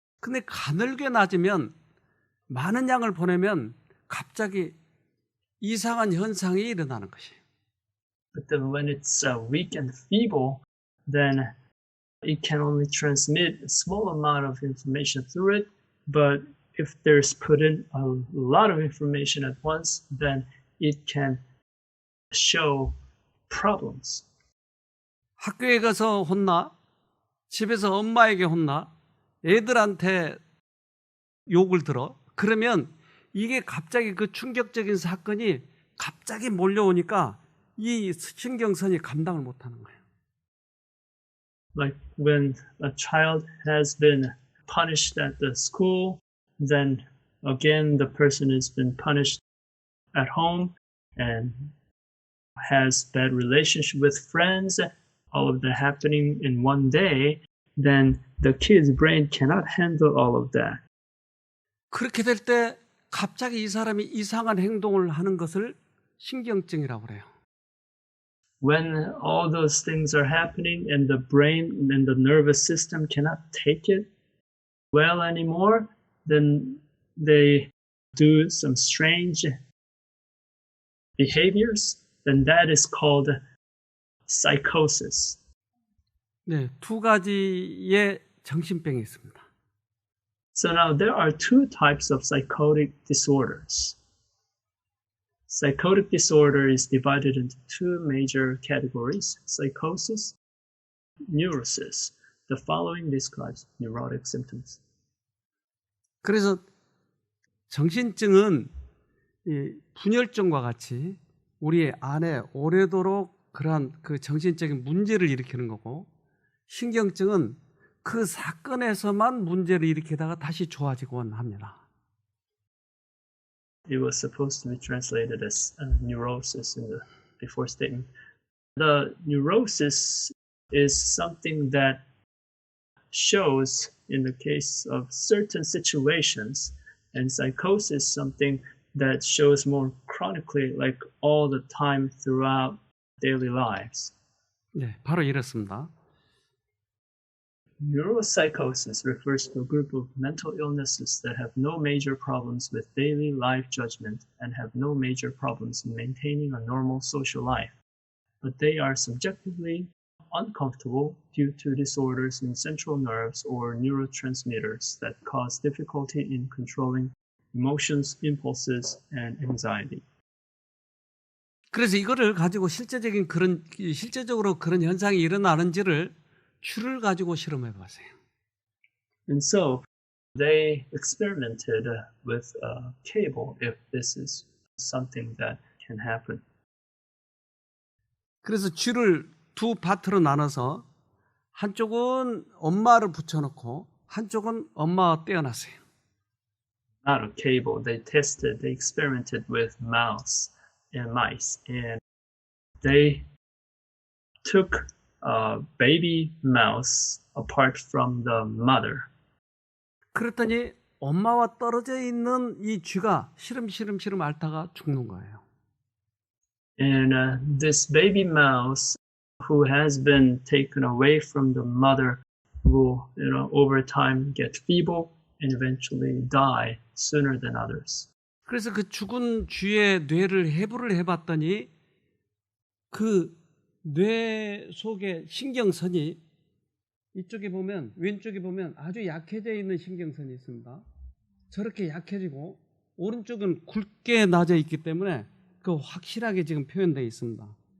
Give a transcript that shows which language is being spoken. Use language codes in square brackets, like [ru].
[ko] 근데 가늘게 낮으면 많은 양을 보내면 갑자기 이상한 현상이 일어나는 것이에요. [en] But then when it's weak and feeble, then it can only transmit a small amount of information through it, but if there's put in a lot of information at once, then it can show problems. [ko] 학교에 가서 혼나, 집에서 엄마에게 혼나, 애들한테 욕을 들어. 그러면 이게 갑자기 그 충격적인 사건이 갑자기 몰려오니까 이 신경선이 감당을 못하는 거예요. [en] Like when a child has been punished at the school, then again the person has been punished at home and has bad relationship with friends, all of that happening in one day, then the kid's brain cannot handle all of that. [ko] 그렇게 될 때 갑자기 이 사람이 이상한 행동을 하는 것을 신경증이라고 그래요. [en] When all those things are happening and the brain and the nervous system cannot take it well anymore, then they do some strange behaviors, then that is called psychosis. [ko] 네, 두 가지의 정신병이 있습니다. [en] So now there are two types of psychotic disorders. Psychotic disorder is divided into two major categories, psychosis, neurosis. The following describes neurotic symptoms. [ko] 그래서 정신증은 이 분열증과 같이 우리 안에 오래도록 그러한 그 정신적인 문제를 일으키는 거고, 신경증은 그 사건에서만 문제를 일으키다가 다시 좋아지곤 합니다. [en] It was supposed to be translated as neurosis in the before statement. The neurosis is something that shows in the case of certain situations, and psychosis is something that shows more chronically, like all the time throughout daily lives. [ko] 네, 바로 이렇습니다. [en] Neuropsychosis refers to a group of mental illnesses that have no major problems with daily life judgment and have no major problems in maintaining a normal social life, but they are subjectively uncomfortable due to disorders in central nerves or neurotransmitters that cause difficulty in controlling emotions, impulses, and anxiety. [ko] 그래서 이거를 가지고 실제적으로 그런 현상이 일어나는지를 줄을 가지고 실험해 봤어요. [en] And so they experimented with a cable if this is something that can happen. [ko] 그래서 줄을 두 파트로 나눠서 한쪽은 엄마를 붙여놓고 한쪽은 엄마와 떼어놨어요. [en] Not a cable. They experimented with mice, and they took a baby mouse apart from the mother. [ko] 그랬더니 엄마와 떨어져 있는 이 쥐가 시름시름 앓다가 죽는 거예요. [en] And this baby mouse who has been taken away from the mother will, over time get feeble and eventually die sooner than others. [ko] 그래서 그 죽은 쥐의 뇌를 해부를 해봤더니 그 뇌 속에 신경선이 이쪽에 보면 왼쪽에 보면 아주 약해져 있는 신경선이 있습니다. 저렇게 약해지고 오른쪽은 굵게 나져 있기 때문에 그 확실하게 지금 표현되어 있습니다.